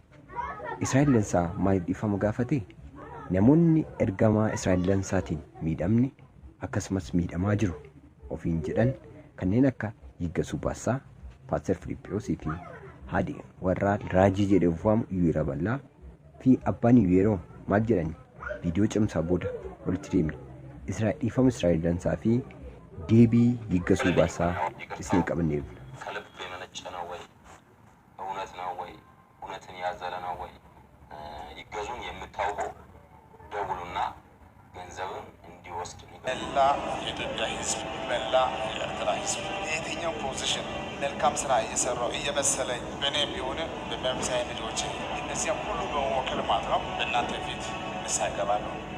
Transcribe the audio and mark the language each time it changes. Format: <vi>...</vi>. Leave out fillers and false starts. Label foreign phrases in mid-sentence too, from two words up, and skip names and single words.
<om>Israa'el dansaa maaliif dhiifama gaafate? Namoonni ergamaa Israa'el dansaatiin miidhamni akkasumas miidhamaa jiru ofiin jedhan kanneen akka Yiggasuu Baasaa, Paaster Filiiphoosii fi haadhi warraa raajii jedhee of waamu Iyyeera Bal'aa fi abbaan Iyyeeroo maal jedhani viidiyoo cimsaa booda walitti deemne dhiifama Israa'el dansaa fi deebii Yiggasuu Baasaa isinii qabannee jirra.</om> <am>ከልብ የመነጨ ነው ወይ እውነት ነው ወይ እውነትን ያዘለ ነው ወይ ይገዙን የምታውቁ ደውሉና ገንዘብን እንዲወስድ መላ የኢትዮጵያ ሕዝብ መላ የኤርትራ ሕዝብ የትኛው ፖዚሽን መልካም ስራ እየሰራው እየመሰለኝ በእኔ ቢሆን በመምሳይ ልጆች እነዚያም ሁሉ በመወከል ማለት ነው በእናንተ ፊት ንስሐ እገባለሁ።</am>